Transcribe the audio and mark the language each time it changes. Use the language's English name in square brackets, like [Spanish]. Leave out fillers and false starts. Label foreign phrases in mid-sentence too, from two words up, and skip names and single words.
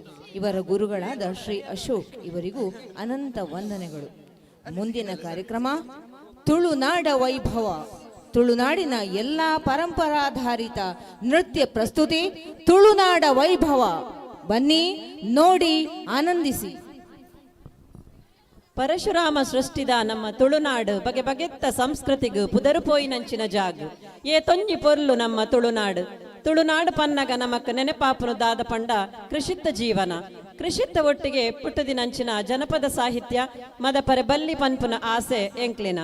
[Kannada] ಇವರ ಗುರುಗಳಾದ ಶ್ರೀ ಅಶೋಕ್ ಇವರಿಗೂ ಅನಂತ ವಂದನೆಗಳು. ಮುಂದಿನ ಕಾರ್ಯಕ್ರಮ ತುಳುನಾಡ ವೈಭವ. ತುಳುನಾಡಿನ ಎಲ್ಲ ಪರಂಪರಾಧಾರಿತ ನೃತ್ಯ ಪ್ರಸ್ತುತಿ ತುಳುನಾಡ ವೈಭವ. ಬನ್ನಿ, ನೋಡಿ, ಆನಂದಿಸಿ. [Tulu] ಪರಶುರಾಮ ಸೃಷ್ಟಿದ ನಮ್ಮ ತುಳುನಾಡು ಬಗೆ ಬಗೆತ್ತ ಸಂಸ್ಕೃತಿಗೂ ಪುದರು ಪೋಯಿನಂಚಿನ ಜಾಗು ಏ ತೊಂಜಿ ಪೊರ್ಲು ನಮ್ಮ ತುಳುನಾಡು. ತುಳುನಾಡು ಪನ್ನಗ ನಮಕ್ ನೆನಪಾಪನು ದಾದ ಪಂಡ ಕೃಷಿತ್ತ ಜೀವನ. ಕೃಷಿತ್ತ ಒಟ್ಟಿಗೆ ಪುಟ್ಟದಿನಂಚಿನ ಜನಪದ ಸಾಹಿತ್ಯ ಮದಪರೆ ಬಲ್ಲಿ ಪನ್ಪುನ ಆಸೆ ಎಂಕ್ಲಿನ.